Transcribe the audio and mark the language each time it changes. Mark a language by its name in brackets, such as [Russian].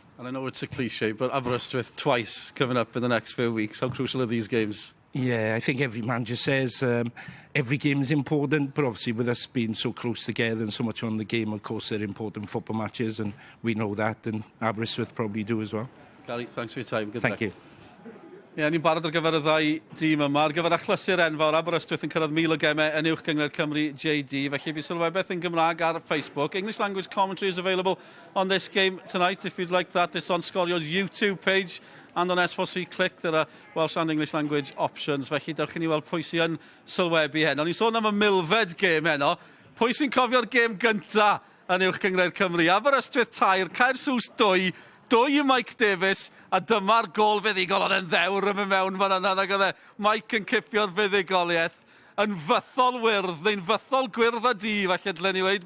[English] And I know it's a cliche, but Aberystwyth twice coming up in the next few weeks. How crucial are these games? Yeah, I think every manager says every game is important, but obviously with us being so close together and so much on the game, of course they're important football matches, and we know that, and Aberystwyth probably do as well. Gary, thanks for your time. Good Thank you. [Welsh] Ie, ni'n barod ar gyfer y ddau dîm yma. Ar gyfer achlysur enfawr, Aberystwyth yn cyrraedd 1000 o gemau yn uwch gyngor Cymru JD. Felly bydd sylwebeth yn Gymraeg ar Facebook. [English] English language commentary is available on this game tonight. If you'd like that, it's on Sgorio's YouTube page. And on S4C Click, there are Welsh and English language options. [Welsh] Felly, dewch i ni weld pwy sy'n yn sylwebu heno. Ni'n sôn am y milfed gêm heno. Pwy sy'n cofio'r gêm gynta yn uwch gyngor Cymru? Aberystwyth 2, Caersws 2, 2 i Mike Davies, a dyma'r gol fuddigol oedd e'n ddewr yn mewn fan yna. Ac oedd Mike yn cipio'r fuddigoliaeth yn fythol wyrdd, neu'n fythol gwyrdd a di, falle dylen ni weid.